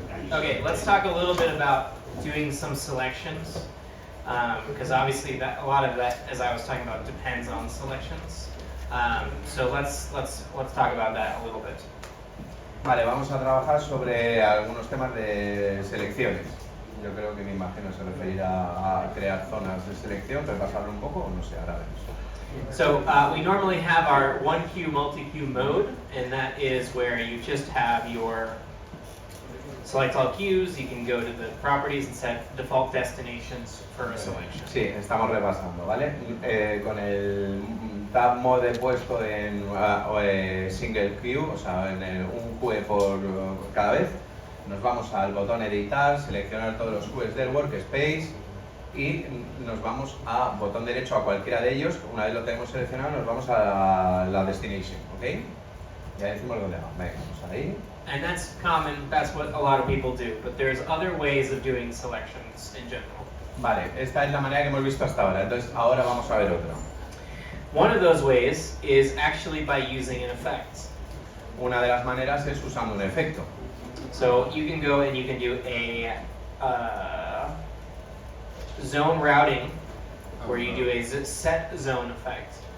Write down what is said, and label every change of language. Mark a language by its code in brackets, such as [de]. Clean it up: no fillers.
[en] Okay, let's talk a little bit about doing some selections, because obviously a lot of that, as I was talking about, depends on selections. So let's talk about that a little bit. [es] Vale, vamos a trabajar sobre algunos temas de selecciones. Yo creo que me imagino se referirá a crear zonas de selección, repasarlo un poco, o no sé, ahora vemos. [en] So we normally have our one queue multi-queue mode, and that is where you just have your select all queues. You can go to the properties and set default destinations for a selection. [es] Sí, estamos repasando, ¿vale? Con el tab mode puesto en single queue, o sea, en un queue por cada vez, nos vamos al botón editar, seleccionar todos los queues del workspace y nos vamos a botón derecho a cualquiera de ellos. Una vez lo tenemos seleccionado, nos vamos a la destination, ¿ok? Ya decimos dónde vamos. Venga, vamos ahí. [en] And that's common, that's what a lot of people do, but there's other ways of doing selections in general. [es] Vale, esta es la manera que hemos visto hasta ahora, entonces ahora vamos a ver otra. [en] One of those ways is actually by using an effect. [es] Una de las maneras es usando un efecto. [en] So you can go and you can do a zone routing, where you do a set zone effect.